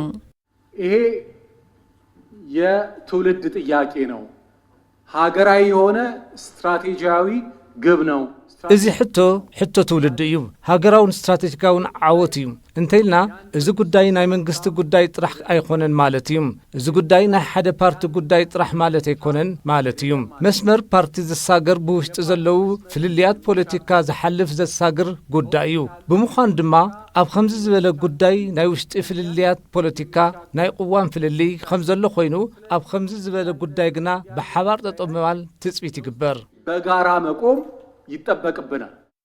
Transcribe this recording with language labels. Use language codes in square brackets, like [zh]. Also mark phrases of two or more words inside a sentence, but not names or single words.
[am] ይሄ የትውልድ ጥያቄ ነው። ሃገራዊ የሆነ ስትራቴጂያዊ ግብ ነው። [ti] እዚ ሕቶ ትውልድ እዩ። ሃገራውን ስትራቴጂካውን ዓወት እዩ እንተይልና እዚ ጉዳይ ናይ መንግስቲ ጉዳይ ጥራሕ ኣይኮነን ማለት እዩ። እዚ ጉዳይ ናይ ሓደ ፓርቲ ጉዳይ ጥራሕ ማለት ኣይኮነን ማለት እዩ። መስመር ፓርቲ ዘሳገር ብውሽጢ ዘለው ፍልልያት ፖለቲካ ዝሓልፍ ዘሳግር ጉዳይ እዩ። ብምዃኑ ድማ ኣብ ከምዚ ዝበለ ጉዳይ ናይ ውሽጢ ፍልልያት ፖለቲካ ናይ ቅዋም ፍልሊ ከም ዘሎ ኮይኑ ኣብ ከምዚ ዝበለ ጉዳይ ግና ብሓባር ጠጠው ምባል ትጽቢት ይግበር። [am] በጋራ መቆም ይጠበቅብናል።